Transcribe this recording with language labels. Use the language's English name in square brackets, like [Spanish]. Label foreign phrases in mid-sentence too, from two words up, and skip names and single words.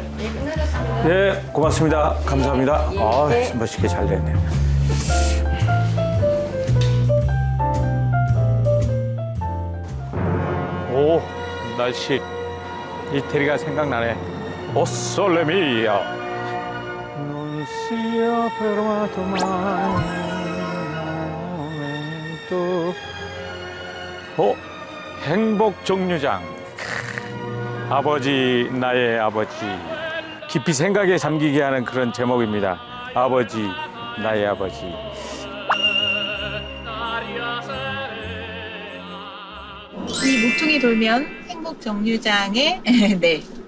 [Korean] 예, 고맙습니다. 감사합니다. 아, 네. 멋있게 잘 됐네요. 오, 날씨. 이태리가 생각나네. [Italian] o sole mio. Non sia fermato mai un momento. [Korean] 행복 정류장. 아버지 나의 아버지. 깊이 생각에 잠기게 하는 그런 제목입니다. 아버지 나의 아버지. 이 모퉁이 돌면 행복 정류장에 네.